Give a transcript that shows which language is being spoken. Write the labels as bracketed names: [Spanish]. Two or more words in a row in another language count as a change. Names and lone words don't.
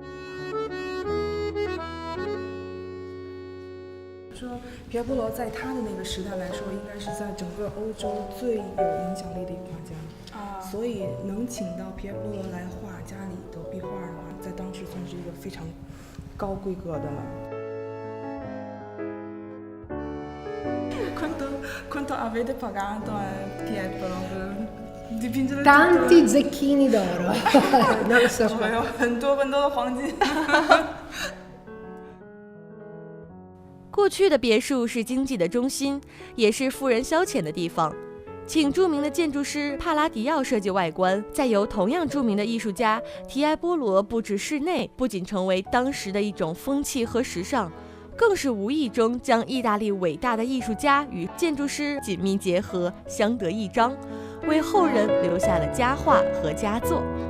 [Chinese] 说皮埃波罗在他的那个时代来说，应该是在整个欧洲最有影响力的一个画家，所以能请到皮埃波罗来画家里的壁画的话，在当时算是一个非常高规格的了。 [Italian] Quanto avete pagato Pietro per dipingere tanti zecchini d'oro non lo so [Chinese] 有很多的黄金。过去的别墅是经济的中心，也是富人消遣的地方。请著名的建筑师帕拉迪奥设计外观，再由同样著名的艺术家提埃波罗布置室内，不仅成为当时的一种风气和时尚，更是无意中将意大利伟大的艺术家与建筑师紧密结合，相得益彰， 为后人留下了佳话和佳作。